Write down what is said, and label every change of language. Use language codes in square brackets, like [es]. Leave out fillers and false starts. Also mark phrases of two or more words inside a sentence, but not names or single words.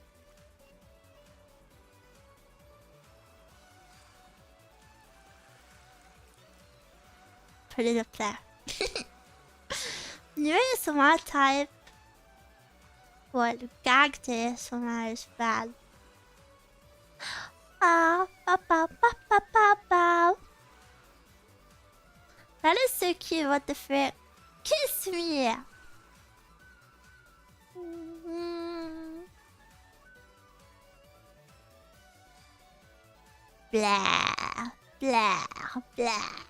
[en] Put it up there. New ASMR type. What? Gagged ASMR is bad. Ah, ba ba ba ba ba ba. That is so cute, what the frick? Kiss me! Blah, blah, blah.